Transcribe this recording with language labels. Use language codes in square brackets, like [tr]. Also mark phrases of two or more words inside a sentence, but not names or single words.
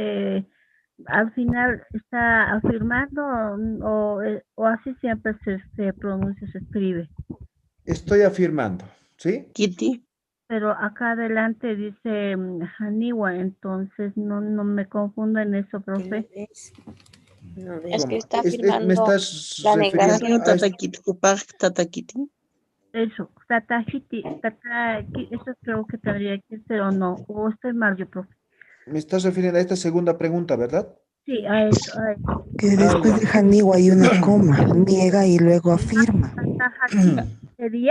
[es] Al final está afirmando o así siempre se pronuncia, se escribe. Estoy afirmando, ¿sí? [ay] Kitty. [es] Pero acá adelante dice Haniwa, entonces no me confundo en eso, profe. Es que está ¿Me afirmando estás la refiriendo negación. a esto? [ay] Tatakiti. Kupaj tatakiti. [es] Eso, Tatahiti, eso creo que tendría que ser o no, o estoy mal yo, profe. Me estás refiriendo a esta segunda pregunta, ¿verdad? Sí, a eso, a eso. Que después de Haniwa hay una coma, niega y luego afirma. Tatahati sería